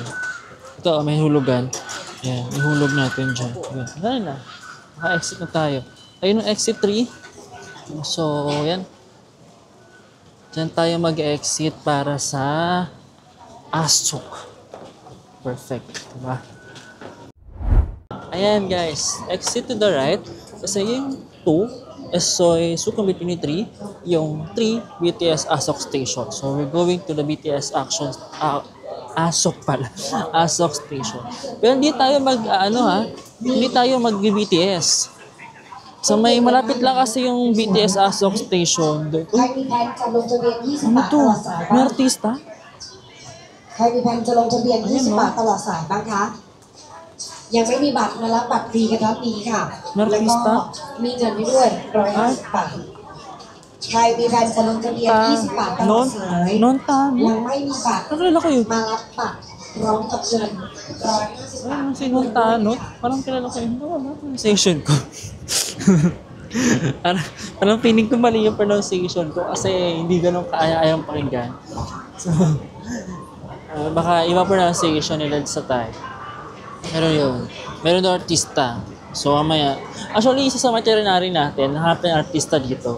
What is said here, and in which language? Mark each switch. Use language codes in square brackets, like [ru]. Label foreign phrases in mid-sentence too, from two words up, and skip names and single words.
[tl] Ito, may hulugan. Ayan, ihulog natin dyan. Ayan, wala na. Naka-exit na tayo. Ayun yung exit 3. So, ayan. Diyan tayo mag-exit para sa ASOK. Perfect, diba? Ayan guys, [en] exit to the right. [tl] Kasi yung 2 Sukhumvit Unit 3, yung 3 BTS ASOK station. [en] So we're going to the BTS ASOK pala. ASOK station. [tl] Pero hindi tayo hindi tayo mag-BTS. So may malapit lang kasi yung BTS ASOK station. Ano to? May artista? [th] ใครมีแผนจะลงทะเบียน20 บาทตลอดสายบ้างคะ ยังไม่มีบัตรมารับบัตรฟรีกันรับนี้ค่ะ แล้วก็มีเงินให้ด้วย150 บาท ใครมีแผนจะลงทะเบียน20 บาทตลอดสาย ยังไม่มีบัตรมารับบัตรพร้อมกับเงิน150 บาท [tl] Si Nontanot? Parang kilala ko yun. Wala pronunciation ko. Parang pinig ko mali yung pronunciation ko kasi hindi ganun kaaya-ayang pakinggan. So, baka iba pronunciation nila sa Thai. Pero yun, meron daw artista. So, mamaya, actually, isa sa veterinary natin, nahanap na artista dito.